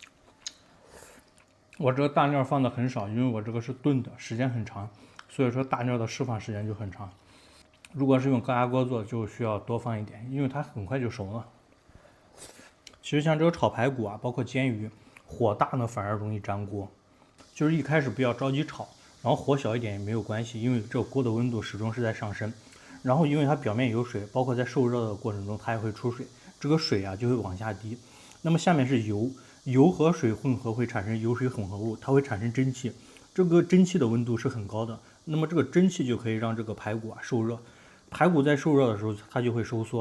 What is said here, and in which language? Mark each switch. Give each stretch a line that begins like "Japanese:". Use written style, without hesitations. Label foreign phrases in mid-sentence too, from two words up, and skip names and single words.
Chinese: 我這個大料放的很少，因為我這個是燉的，時間很長，所以說大料的釋放時間就很長。如果是用高壓鍋做，就需要多放一點，因為它很快就熟了。其實像這個炒排骨包括煎魚，火大呢反而容易粘鍋。就是一開始不要着急炒，然後火小一點也沒有關係，因為這個鍋的溫度始終是在上升。然後因為它表面有水，包括在受熱的過程中它也會出水，這個水就會往下滴。那麼下面是油，油和水混合會產生油水混合物，它會產生蒸汽。這個蒸汽的溫度是很高的，那麼这个蒸汽就可以让这个排骨受热。排骨在受热的时候，它就会收縮。